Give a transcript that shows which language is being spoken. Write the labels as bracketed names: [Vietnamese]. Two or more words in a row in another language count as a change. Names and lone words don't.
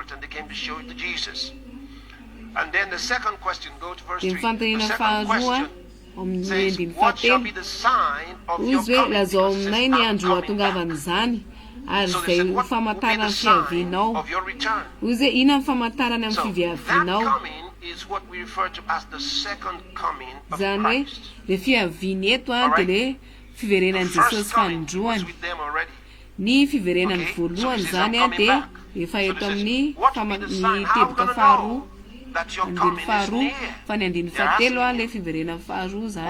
[Malagasy] Dia fanontaniana faharoa amin'ny andiny fahatelo hoy izy hoe lazao aminay ny andro hatongavan'izany ary izay ho famantarana amin'ny fiavianao. Hoy izy hoe inona ny famantarana amin'ny fiavianao? [English] Is what we refer to as the second coming of Christ. [Malagasy] Le fiaviny eto dia le fiverenan'i Jesosy fanondroany. Ny fiverenan'ny voalohany zany dia efa eto amin'ny teboka faharoa andiny faharoa fa ny andiny fahatelo le fiverenan'ny faharoa zany.